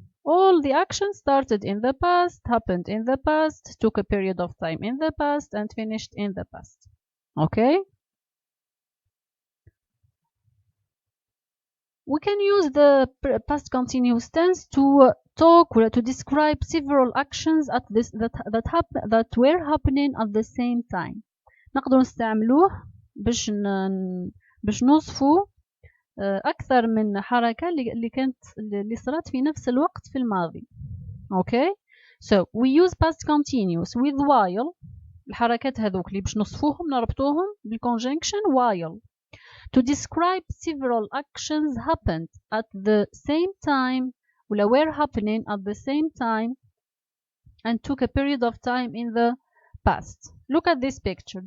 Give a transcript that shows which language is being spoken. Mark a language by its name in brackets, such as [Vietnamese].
[English] All the actions started in the past, happened in the past, took a period of time in the past, and finished in the past. Okay? We can use the past continuous tense to talk or to describe several actions at this that were happening at the same time. [Arabic] نقدر نستعملوه باش نوصفوا أكثر من حركة اللي صارت في نفس الوقت في الماضي. [English] Okay, so we use past continuous with while. [Arabic] الحركات هذوك اللي باش نوصفوهم نربطوهم [English] بالconjunction while to describe several actions happened at the same time [Arabic] ولا [English] were happening at the same time and took a period of time in the past. Look at this picture.